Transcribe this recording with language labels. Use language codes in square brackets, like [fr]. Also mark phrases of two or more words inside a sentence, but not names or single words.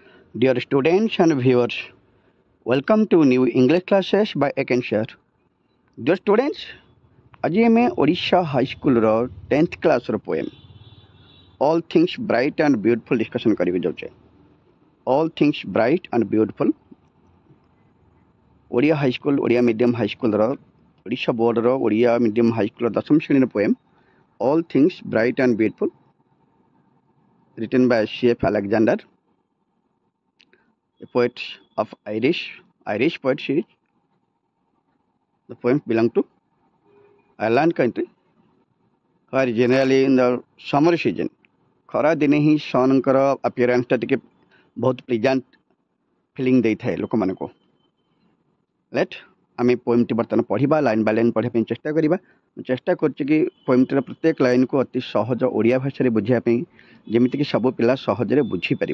[en] Dear students and viewers, welcome to new English classes by Akenshare. Dear students, [or] ଆଜି ଆମେ ଓଡ଼ିଶା ହାଇସ୍କୁଲର 10th କ୍ଲାସ୍ର ପୋଏମ୍ ଅଲ୍ ଥିଙ୍ଗସ୍ ବ୍ରାଇଟ୍ ଆଣ୍ଡ ବ୍ୟୁଟିଫୁଲ୍ ଡିସ୍କସନ୍ କରିବାକୁ ଯାଉଛେ। ଅଲ୍ ଥିଙ୍ଗସ୍ ବ୍ରାଇଟ୍ ଆଣ୍ଡ ବ୍ୟୁଟିଫୁଲ୍ ଓଡ଼ିଆ ହାଇସ୍କୁଲ ଓଡ଼ିଆ ମିଡ଼ିୟମ୍ ହାଇସ୍କୁଲର ଓଡ଼ିଶା ବୋର୍ଡ଼ର ଓଡ଼ିଆ ମିଡ଼ିୟମ୍ ହାଇସ୍କୁଲର ଦଶମ ଶ୍ରେଣୀର ପୋଏମ୍ ଅଲ୍ ଥିଙ୍ଗସ୍ ବ୍ରାଇଟ୍ ଆଣ୍ଡ ବ୍ୟୁଟିଫୁଲ୍ [en] written by [or] C.F. [en] Alexander, a poet of Irish poet series. The poems belong to Ireland country, where generally in the summer season, [or] ଖରା ଦିନେ ହିଁ ସନ୍ଙ୍କର ଆପିୟରାନ୍ସଟା ଟିକେ ବହୁତ [en] pleasant feeling [or] ଦେଇଥାଏ ଲୋକମାନଙ୍କୁ। ଲେଟ୍ ଆମେ ପୋଏମ୍ଟି ବର୍ତ୍ତମାନ ପଢ଼ିବା, [en] line by line [or] ପଢ଼ିବା ପାଇଁ ଚେଷ୍ଟା କରିବା। ମୁଁ ଚେଷ୍ଟା କରୁଛି କି ପୋଏମ୍ଟିର ପ୍ରତ୍ୟେକ ଲାଇନ୍କୁ ଅତି ସହଜ ଓଡ଼ିଆ ଭାଷାରେ ବୁଝିବା ପାଇଁ, ଯେମିତିକି ସବୁ ପିଲା ସହଜରେ ବୁଝିପାରିବ।